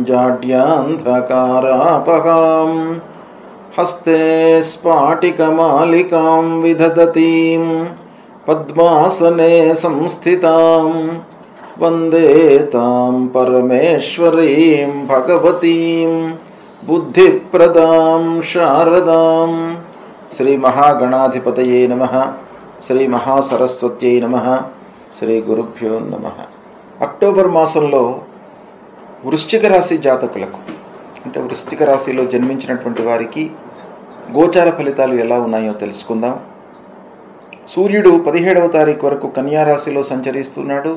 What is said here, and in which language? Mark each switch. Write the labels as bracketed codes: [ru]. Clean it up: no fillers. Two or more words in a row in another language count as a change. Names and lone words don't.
[sa] जाड्यान्धकारापहां हस्ते स्फाटिकमालिकां विदधतीं पद्मासने संस्थितां वन्दे तां परमेश्वरीं भगवतीं बुद्धिप्रदां शारदां। श्री महागणाधिपतये नमः। श्री महासरस्वत्यै नमः। శ్రీ గురుభ్యో నమః. [te] అక్టోబర్ మాసంలో వృశ్చిక రాశి జాతకులకు అంటే వృశ్చిక రాశిలో జన్మించినటువంటి వారికి గోచార ఫలితాలు ఎలా ఉన్నాయో తెలుసుకుందాం. సూర్యుడు 17వ తారీఖు వరకు కన్యా రాశిలో సంచరిస్తున్నాడు.